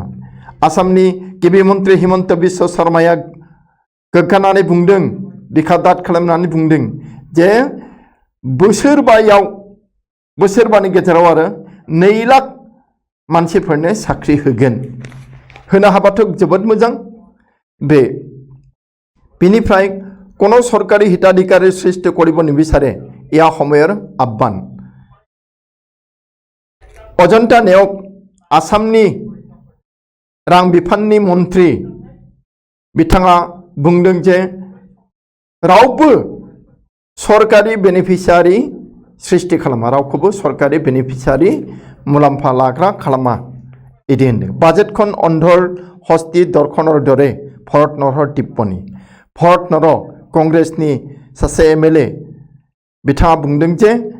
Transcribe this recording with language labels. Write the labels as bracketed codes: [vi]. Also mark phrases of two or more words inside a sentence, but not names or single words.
[brx] आसामनि गिबि मन्त्रि हिमंत बिश्व शर्माया गोग्गानानै बुंदों बिखादात खालामनानै बुंदों जे बोसोरबानि गेजेराव आरो 2 लाख मानसिफोरनो साख्रि होगोन होनो हाबाथ' जोबोद मोजां बे बिनिफ्राय [as] কোনো সরকারি হিতাধিকারী সৃষ্টি কৰিব নিবিচাৰে এয়া সময়ৰ আহ্বান [brx] অজন্তা নেওগ आसामनि रां बिफाननि मन्त्रि बिथाङा बुंदों जे रावबो सरकारि बेनिफिसियारि सृष्टि खालामा रावखौबो सरकारि बेनिफिसियारि मुलाम्फा लाग्रा खालामा इदि होनदों बाजेटखन [as] অন্ধৰ হস্তী দৰ্শনৰ দৰে [brx] भरत नरहर टिप्पणी भरत नर कंग्रेसनि सासे एमएलए बिथाङा बुंदों जे